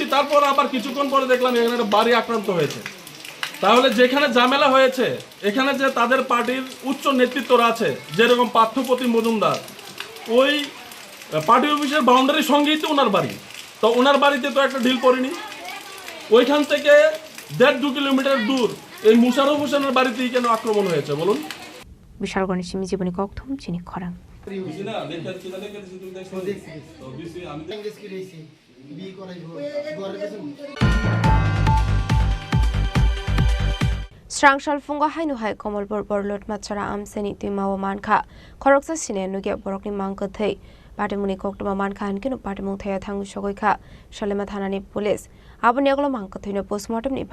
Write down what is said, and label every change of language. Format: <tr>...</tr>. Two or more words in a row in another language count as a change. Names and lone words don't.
<bn>তারপর আবার কিছুক্ষণ পরে দেখলাম এখানে একটা বাড়ি আক্রান্ত হয়েছে। তাহলে যেখানে ঝামেলা হয়েছে, এখানে যে তাদের পার্টির উচ্চ নেতৃত্বরা আছে, যেরকম পার্থপ্রতি মজুমদার, ওই পার্টি অফিসের বাউন্ডারির সঙ্গেই তো ওনার বাড়ি। তো ওনার বাড়িতে তো একটা ডিল করিনি। ওইখান থেকে 1.5-2 কিলোমিটার দূর এই মুশারফ হোসেনের বাড়িতেই কেন আক্রমণ হয়েছে বলুন?</bn> <trp>বিশালগড়ের সিমি জীবনী কক্থম চিনি খরাং। Strangshal funga hainu hai Komolpur borlot machara amseni tuimawa manka khoroksa sine nugia borokni mangka thei patimuni koktoma manka hankinu patimung thaya thangu shogoika Shalema thanani police aboni aglo mangka thino postmortem ni</trp>